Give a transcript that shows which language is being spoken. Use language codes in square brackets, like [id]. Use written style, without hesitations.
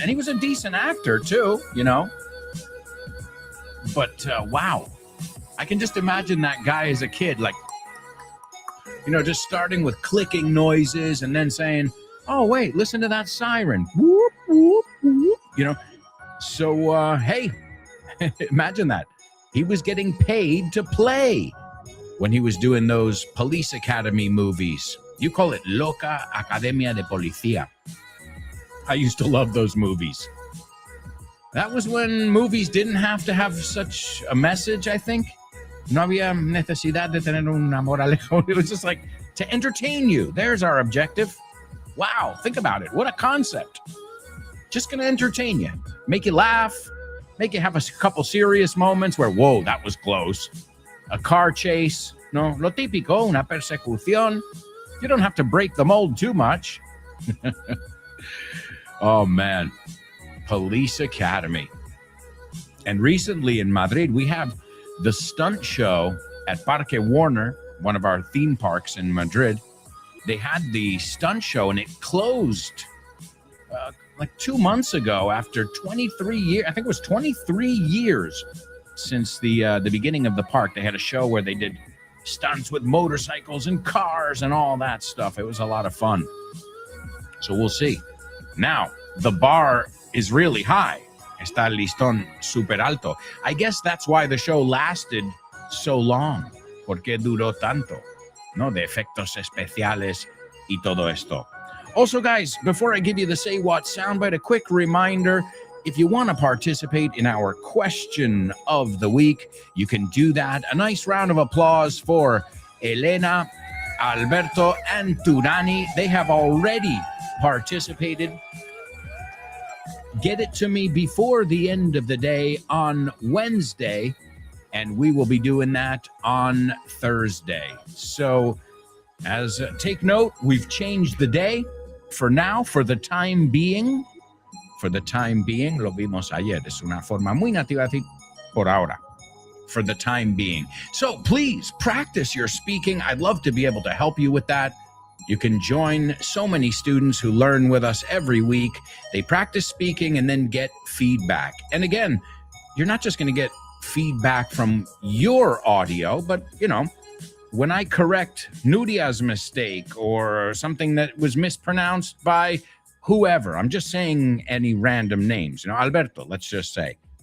[en] And he was a decent actor too, you know. But wow, I can just imagine that guy as a kid, like, you know, just starting with clicking noises and then saying, oh, wait, listen to that siren. Whoop, whoop, whoop. You know, so, hey, imagine that. He was getting paid to play when he was doing those Police Academy movies. You call it Loca Academia de Policía. I used to love those movies. That was when movies didn't have to have such a message, I think. [es] No había necesidad de tener una moraleja. [en] It was just like to entertain you. There's our objective. Wow, think about it. What a concept. Just going to entertain you. Make you laugh. Make you have a couple serious moments where, whoa, that was close. A car chase. [es] No, lo típico, una persecución. [en] You don't have to break the mold too much. Oh, man. Police Academy. And recently in Madrid, we have the stunt show at Parque Warner, one of our theme parks in Madrid. They had the stunt show and it closed like 2 months ago after 23 years. I think it was 23 years since the beginning of the park. They had a show where they did stunts with motorcycles and cars and all that stuff. It was a lot of fun. So we'll see. Now, the bar is really high. [es] Está el listón super alto. [en] I guess that's why the show lasted so long. [es] Porque duró tanto. No, de efectos especiales y todo esto. [en] Also, guys, before I give you the Say What soundbite, a quick reminder. If you want to participate in our question of the week, you can do that. A nice round of applause for Elena, Alberto, and Turani. They have already participated. Get it to me before the end of the day on Wednesday, and we will be doing that on Thursday. So, take note, we've changed the day for now, for the time being. For the time being, [es] lo vimos ayer. Es una forma muy nativa de decir por ahora. [en] For the time being. So please practice your speaking. I'd love to be able to help you with that. You can join so many students who learn with us every week. They practice speaking and then get feedback. And again, you're not just going to get feedback from your audio, but, you know, when I correct Nuria's mistake or something that was mispronounced by whoever, I'm just saying any random names, you know, Alberto, let's just say.